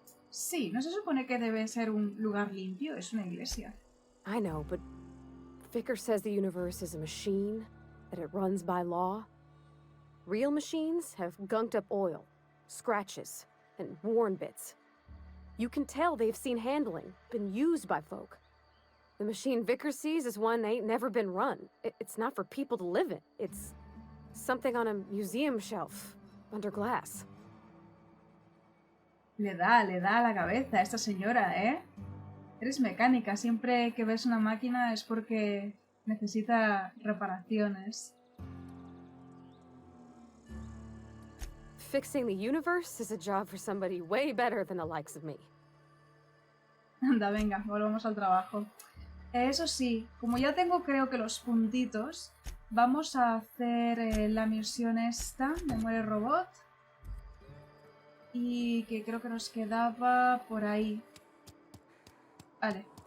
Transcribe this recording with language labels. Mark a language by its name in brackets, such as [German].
[Spanish] Sí, ¿no se supone que debe ser un lugar limpio? Es una iglesia. [English] I know, but Vicar says the universe is a machine, that it runs by law. Real machines have gunked up oil, scratches, and worn bits. You can tell they've seen handling, been used by folk. The machine Vicar sees is one that ain't never been run. It's not for people to live in. It's something on a museum shelf, under glass. [Spanish] Le da a la cabeza a esta señora, ¿eh? Eres mecánica. Siempre que ves una máquina es porque necesita reparaciones. [English] fixing the universe is a job for somebody way better than the likes of me. [Spanish] Anda, venga, volvamos al trabajo. Eso sí, como ya tengo creo que los puntitos, vamos a hacer la misión esta de muere robot. Y que creo que nos quedaba por ahí. Vale.